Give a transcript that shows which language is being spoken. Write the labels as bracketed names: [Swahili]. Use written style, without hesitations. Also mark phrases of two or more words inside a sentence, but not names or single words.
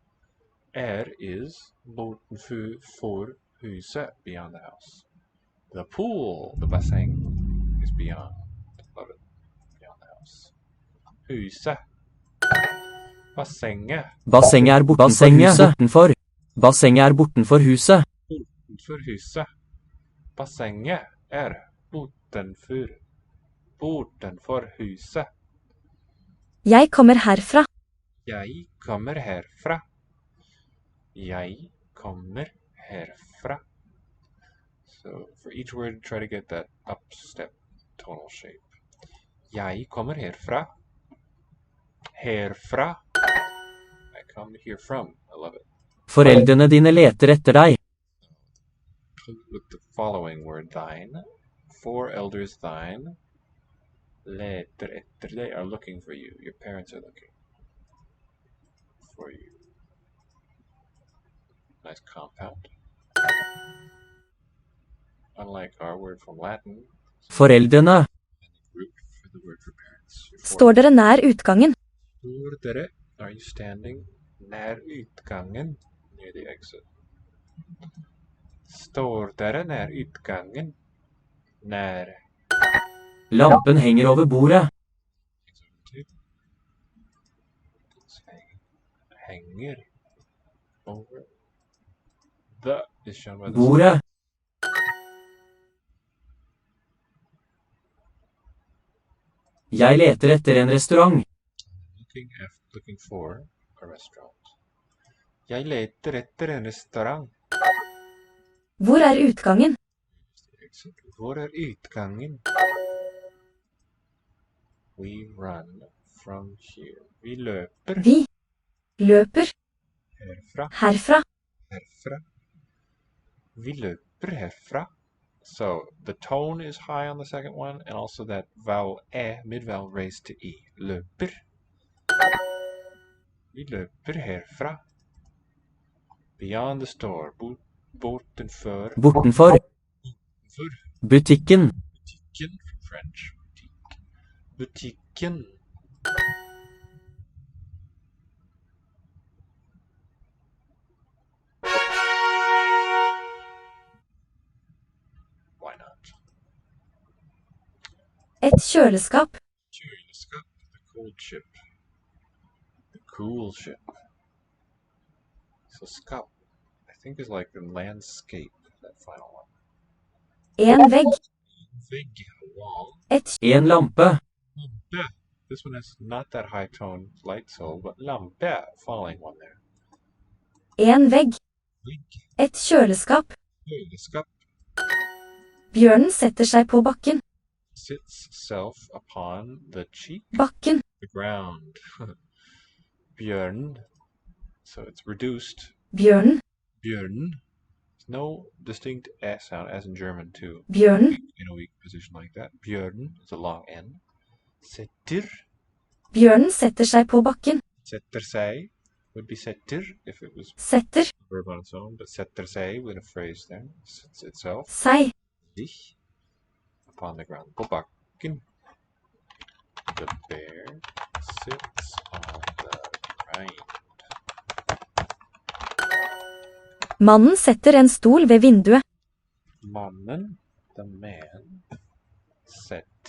[Norwegian] Is bortenfor huset, [English] beyond the house. The pool, the bassin, is beyond, above it, beyond the house. [Norwegian] Huset. Bassenget. Bassenget bortenfor. Bassenget bortenfor huset. Bortenfor huset. Bassenget bortenfor huset. Jeg kommer herfra. Jeg kommer herfra. Jeg kommer herfra. [English] So for each word, try to get that upstep tonal shape. [Norwegian] Jeg kommer herfra. Herfra. [English] I come here from. I love it. [Norwegian] Foreldrene dine leter etter deg. [English] With the following word, thine. Four elders, thine. [Norwegian] Leter etter deg [English] are looking for you. Your parents are looking for you. Nice compound. Unlike our word from Latin, [Norwegian] Foreldrene. [English] root for the word for parents. [Norwegian] Står dere nær utgangen? Står dere, [English] are you standing [Norwegian] nær utgangen? [English] Near the exit. [Norwegian] Står dere nær utgangen? Nær. Lampen henger over bordet. Henger over. [English] The is shown by the [Norwegian] Bordet. Jeg leter etter en restaurant. [English] Looking for a restaurant. [Norwegian] Jeg leter etter en restaurant. Hvor er utgangen? Hvor er utgangen? [English] We run from here. [Norwegian] Vi løper Vi løper herfra. herfra. Herfra. Vi løper herfra. [English] So the tone is high on the second one, and also that vowel mid-vowel raised to e. [Norwegian] Løper. Vi løper herfra. [English] Beyond the store. Bortenfor. [Norwegian] Bortenfor. Butikken. [English] Butikken from French. Butikken. Why not? [Norwegian] Et kjøleskap. Kjøleskap. [English] The cold ship. The cool ship. So skap, I think, is like the landscape, that final one. [Norwegian] En vegg. [English] Vegg, a wall. [Norwegian] En lampe. Lampe. [English] This one has not that high tone, light soul, but lampe, falling one there. [Norwegian] En vegg. Vegg. Et kjøleskap. Kjøleskap. Bjørnen setter seg på bakken. [English] Sits self upon the cheek. [Norwegian] Bakken. [English] The ground. Bjørn. So it's reduced. [Norwegian] Bjørnen. Bjørn. [English] There's no distinct S sound, as in German too. [Norwegian] Bjørnen. [English] In a weak position like that. Bjørn is a long N. Setter. [Norwegian] Bjørnen setter seg på bakken. Setter seg [English] would be setter if it was [Norwegian] Setter. [English] verb on its own, but [Norwegian] setter seg [English] with a phrase there. Sits itself. [Norwegian] Seg. [English] Sich. Upon the ground. [Norwegian] På bakken. [English] The bear sits on the ground. [Norwegian] Mannen setter en stol ved vinduet. [English] Mannen, the man, setter